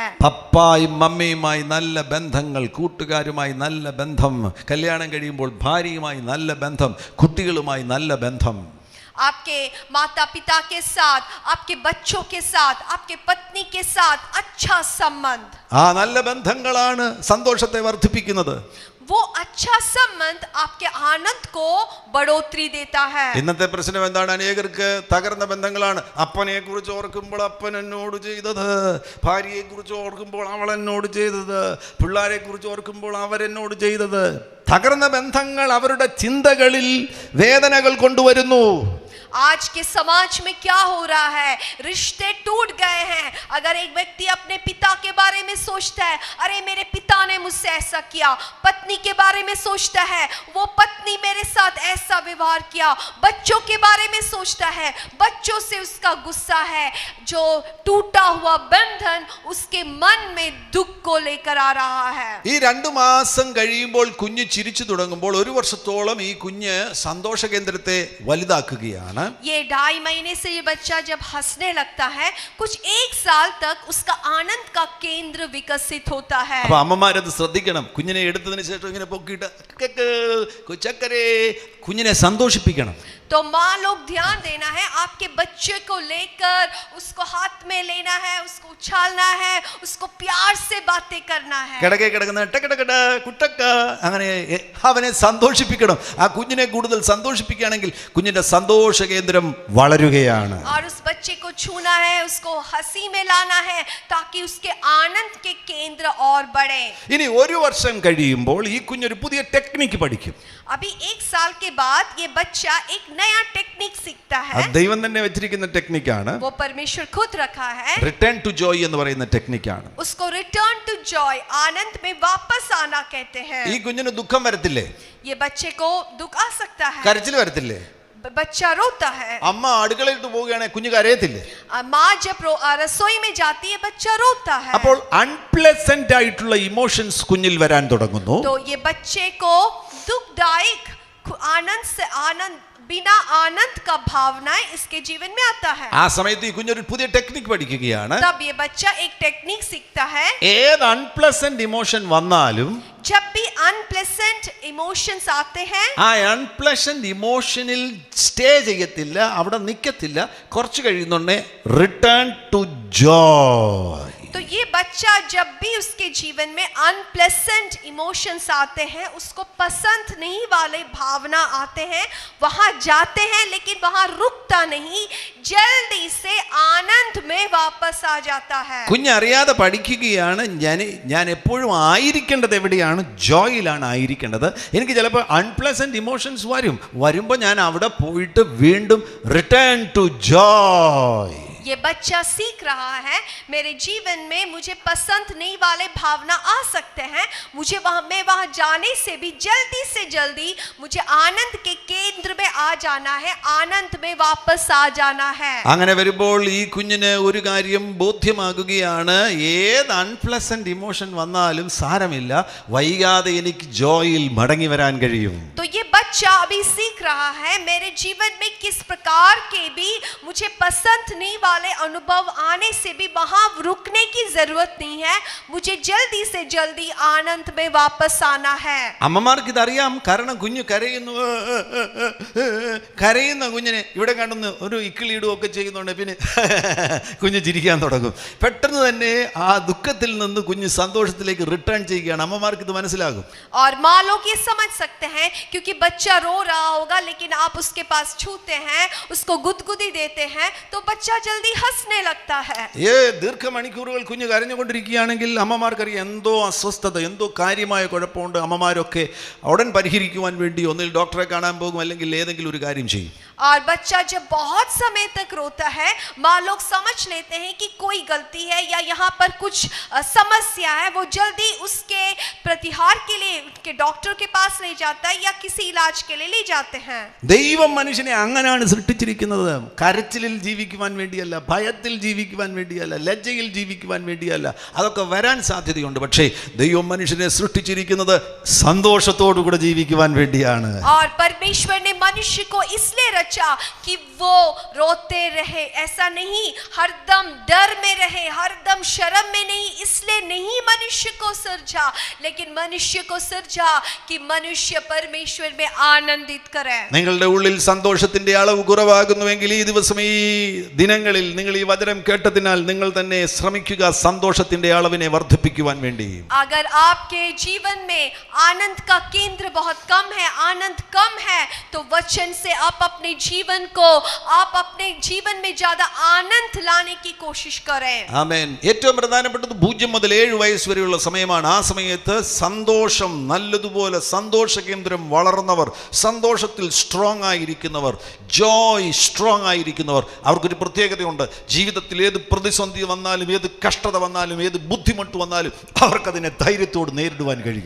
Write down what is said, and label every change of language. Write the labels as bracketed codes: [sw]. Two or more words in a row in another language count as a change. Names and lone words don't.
[ml] പപ്പായും മമ്മിയുമായി നല്ല ബന്ധങ്ങൾ, കൂട്ടുകാരുമായി നല്ല ബന്ധം, കല്യാണം കഴിയുമ്പോൾ ഭാര്യയുമായി നല്ല ബന്ധം, കുട്ടികളുമായി നല്ല ബന്ധം. [hi] आपके माता पिता के साथ, आपके बच्चों के साथ, आपके पत्नी के साथ अच्छा संबंध. [ml] ആ നല്ല ബന്ധങ്ങളാണ് സന്തോഷത്തെ വർദ്ധിപ്പിക്കുന്നത്. [hi] वो अच्छा संबंध आपके आनंद को बढ़ोतरी देता है. [ml] ഇന്നത്തെ പ്രശ്നം എന്താണ്? അനേകർക്ക് തകർന്ന ബന്ധങ്ങളാണ്. അപ്പനെ കുറിച്ച് ഓർക്കുമ്പോൾ അപ്പൻ എന്നോട് ചെയ്തത്, ഭാര്യയെ കുറിച്ച് ഓർക്കുമ്പോൾ അവൾ എന്നോട് ചെയ്തത്, പിള്ളേരെ കുറിച്ച് ഓർക്കുമ്പോൾ അവരെന്നോട് ചെയ്തത്. തകർന്ന ബന്ധങ്ങൾ അവരുടെ ചിന്തകളിൽ വേദനകൾ കൊണ്ടുവരുന്നു. [hi] आज के समाज में क्या हो रहा है? रिश्ते टूट गए हैं. अगर एक व्यक्ति अपने पिता के बारे में सोचता है, अरे मेरे पिता ने मुझसे ऐसा किया. पत्नी के बारे में सोचता है, वो पत्नी मेरे साथ ऐसा व्यवहार किया. बच्चों के बारे में सोचता है, बच्चों से उसका गुस्सा है. जो टूटा हुआ बंधन उसके मन में दुख को लेकर आ रहा है. [ml] ഈ 2 മാസം കഴിയുമ്പോൾ കുഞ്ഞ് ചിരിച്ചു തുടങ്ങുമ്പോൾ 1 വർഷത്തോളം ഈ കുഞ്ഞ് സന്തോഷ കേന്ദ്രത്തെ വലുതാക്കുകയാണ്. [hi] ये 2.5 महीने से ये बच्चा जब हंसने लगता है, कुछ 1 साल तक उसका आनंद का केंद्र विकसित होता है. [ml] അപ്പൊ അമ്മമാരത് ശ്രദ്ധിക്കണം. കുഞ്ഞിനെ എടുത്തതിന് ശേഷം ഇങ്ങനെ പൊക്കിയിട്ട് കൊച്ചക്കരെ കുഞ്ഞിനെ സന്തോഷിപ്പിക്കണം. [hi] तो माँ लोग ध्यान देना है, आपके बच्चे को लेकर उसको हाथ में लेना है, उसको उछालना है, उसको प्यार से बातें करना है। [ml] കിടക്കെ കിടക്കുന്ന ടക്കടക്കട കുട്ടക്ക അങ്ങനെ അവനെ സന്തോഷിപ്പിക്കണം. ആ കുഞ്ഞിനെ കൂടുതൽ സന്തോഷിപ്പിക്കുകയാണെങ്കിൽ കുഞ്ഞിന്റെ സന്തോഷ കേന്ദ്രം വളരുകയാണ്. [hi] और उस बच्चे को छूना है, उसको हंसी में लाना है ताकि उसके आनंद के केंद्र और बढ़े. [ml] ഇനി ഒരു വർഷം കഴിയുമ്പോൾ ഈ കുഞ്ഞൊരു പുതിയ ടെക്നിക്ക് പഠിക്കും. [hi] अभी 1 साल के बाद ये बच्चा एक नया टेक्निक सीखता है. [ml] അത് ദൈവം തന്നെ വെച്ചിരിക്കുന്ന ടെക്നിക്കാണ്. [hi] वो परमेश्वर खुद रखा है. [en] return to joy [ml] എന്ന് പറയുന്ന ടെക്നിക്കാണ്. [hi] उसको [en] return to joy, [hi] आनंद में वापस आना कहते हैं. [ml] ഈ കുഞ്ഞിന് ദുഃഖം വരത്തില്ലേ? [hi] ये बच्चे को दुख आ सकता है, [ml] കരച്ചിൽ വരത്തില്ലേ? [hi] बच्चा रोता है. [ml] അമ്മ അടുക്കളയിട്ട് പോവുകയാണെങ്കിൽ കുഞ്ഞ് കരയത്തില്ലേ? [hi] माँ जब रसोई में जाती है बच्चा रोता है. [ml] അപ്പോൾ അൺപ്ലസന്റ് ആയിട്ടുള്ള ഇമോഷൻസ് കുഞ്ഞിൽ വരാൻ തുടങ്ങുന്നു. [hi] तो ये बच्चे को दुखदायक आनंद बिना आनंद का भावनाएं इसके जीवन में आता है. [ml] ആ സമയത്ത് ഈ കുഞ്ഞൊരു പുതിയ ടെക്നിക്ക് പഠിക്കുകയാണ്. [hi] तब ये बच्चा एक टेक्निक सीखता है. [ml] ഏത് [en] unpleasant emotion [ml] വന്നാലും [hi] जब भी [en] unpleasant emotions [hi] आते हैं, [ml] ആ അൺപ്ലസന്റ് ഇമോഷനിൽ സ്റ്റേ ചെയ്യത്തില്ല, അവിടെ നിൽക്കത്തില്ല. കുറച്ച് കഴിയുന്നുണ്ടേ [en] return to joy. [hi] तो ये बच्चा जब भी उसके जीवन में [en] unpleasant emotions [hi] आते हैं, उसको पसंद नहीं वाले भावना आते हैं, वहां जाते हैं लेकिन वहां रुकता नहीं, जल्दी से आनंद में वापस आ जाता है. [ml] കുഞ്ഞറിയാതെ പഠിക്കുകയാണ്, ഞാൻ എപ്പോഴും ആയിരിക്കേണ്ടത് എവിടെയാണ്? ജോയിലാണ് ആയിരിക്കേണ്ടത്. എനിക്ക് ചിലപ്പോൾ [en] unpleasant emotions [ml] വരുമ്പോൾ ഞാൻ അവിടെ പോയിട്ട് വീണ്ടും [en] return to joy. [hi] ये बच्चा सीख रहा है, मेरे जीवन में मुझे पसंद नहीं वाले भावना आ सकते हैं, मैं वहां जाने से भी जल्दी से जल्दी मुझे आनंद के केंद्र में आ जाना है, आनंद में वापस आ जाना है. [ml] അങ്ങനെ വരുമ്പോൾ ഈ കുഞ്ഞിന് ഒരു കാര്യം ബോധ്യമാകുകയാണ്, ഏത് [en] unpleasant emotion [ml] വന്നാലും സാരമില്ല, വൈകാതെ എനിക്ക് ജോയിൽ മടങ്ങി വരാൻ കഴിയും. [hi] तो ये बच्चा अभी सीख रहा है, मेरे जीवन में किस प्रकार के भी मुझे पसंद नहीं वाले अनुभव आने से भी वहां रुकने की जरूरत नहीं है, मुझे जल्दी से जल्दी आनंद में वापस आना है. [ml] അമ്മമാർക്ക് ഇതറിയാം, കാരണം കുഞ്ഞ് കരയുന്ന കുഞ്ഞിനെ ഇവിടെ കണ്ടെന്ന് ഒരു ഇക്കിളിയിടും ഒക്കെ ചെയ്യുന്നുണ്ട്, പിന്നെ കുഞ്ഞ് ചിരിക്കാൻ തുടങ്ങും. പെട്ടെന്ന് തന്നെ ആ ദുഃഖത്തിൽ നിന്ന് കുഞ്ഞ് സന്തോഷത്തിലേക്ക് റിട്ടേൺ ചെയ്യുകയാണ്. അമ്മമാർക്ക് ഇത് മനസ്സിലാകും. [hi] और माँ लोग ये समझ सकते हैं, क्योंकि बच्चा रो रहा होगा लेकिन आप उसके पास छूते हैं, उसको गुदगुदी देते हैं, तो बच्चा जल्दी हंसने लगता है. [ml] ദീർഘമണിക്കൂറുകൾ കുഞ്ഞ് കരഞ്ഞുകൊണ്ടിരിക്കുകയാണെങ്കിൽ അമ്മമാർക്കറിയാം എന്തോ അസ്വസ്ഥത, എന്തോ കാര്യമായ കുഴപ്പമുണ്ട്. അമ്മമാരൊക്കെ ഉടൻ പരിഹരിക്കുവാൻ വേണ്ടി ഒന്നിൽ ഡോക്ടറെ കാണാൻ പോകും, അല്ലെങ്കിൽ ഏതെങ്കിലും ഒരു കാര്യം ചെയ്യും. [hi] और बच्चा जब बहुत समय तक रोता है, माँ लोग समझ लेते हैं कि कोई गलती है या यहाँ पर कुछ समस्या है, वो जल्दी उसके प्रतिहार के लिए के डॉक्टर के पास ले जाता है या किसी इलाज के लिए ले जाते हैं. [ml] ദൈവം മനുഷ്യനെ അങ്ങനെയാണ് സൃഷ്ടിച്ചിരിക്കുന്നത്. കരച്ചിലിൽ ജീവിക്കുവാൻ വേണ്ടിയല്ല, ഭയത്തിൽ ജീവിക്കുവാൻ വേണ്ടിയല്ല, ലജ്ജയിൽ ജീവിക്കുവാൻ വേണ്ടിയല്ല. അതൊക്കെ വരാൻ സാധ്യതയുണ്ട്. പക്ഷേ ദൈവം മനുഷ്യനെ സൃഷ്ടിച്ചിരിക്കുന്നത് സന്തോഷത്തോടു കൂടെ ജീവിക്കുവാൻ വേണ്ടിയാണ്. [hi] और परमेश्वर ने मनुष्य को इसलिए रचा कि वो रोते रहे, ऐसा नहीं हरदम डर में रहे, हरदम शर्म में नहीं, इसलिए नहीं मनुष्य को सृजा, लेकिन मनुष्य को सृजा कि मनुष्य परमेश्वर में आनंदित करे. [ml] നിങ്ങളുടെ ഉള്ളിൽ സന്തോഷത്തിന്റെ അളവ് കുറവാകുന്നുവെങ്കിൽ ഈ ദിവസം, ഈ ദിനങ്ങളിൽ നിങ്ങൾ ഈ വചനം കേട്ടതിനാൽ നിങ്ങൾ തന്നെ ശ്രമിക്കുക സന്തോഷത്തിന്റെ അളവിനെ വർദ്ധിപ്പിക്കുവാൻ വേണ്ടി. [hi] अगर आपके जीवन में आनंद का केंद्र बहुत कम है, आनंद कम है, तो वचन से आप अपने जीवन में ज्यादा आनंद लाने की कोशिश करें. [ml] ആമേൻ. ഏറ്റവും പ്രധാനപ്പെട്ടത് 0 മുതൽ 7 വയസ്സ് വരെയുള്ള സമയമാണ്. ആ സമയത്ത് സന്തോഷം നല്ലതുപോലെ സന്തോഷ കേന്ദ്രം വളർന്നവർ, സന്തോഷത്തിൽ സ്ട്രോങ് ആയിരിക്കുന്നവർ, [en] joy strong [ml] ആയിരിക്കുന്നവർ, അവർക്കൊരു പ്രത്യേകതയുണ്ട്. ജീവിതത്തിൽ ഏത് പ്രതിസന്ധി വന്നാലും, ഏത് കഷ്ടത വന്നാലും, ഏത് ബുദ്ധിമുട്ട് വന്നാലും അവർക്കതിനെ ധൈര്യത്തോട് നേരിടുവാൻ കഴിയും.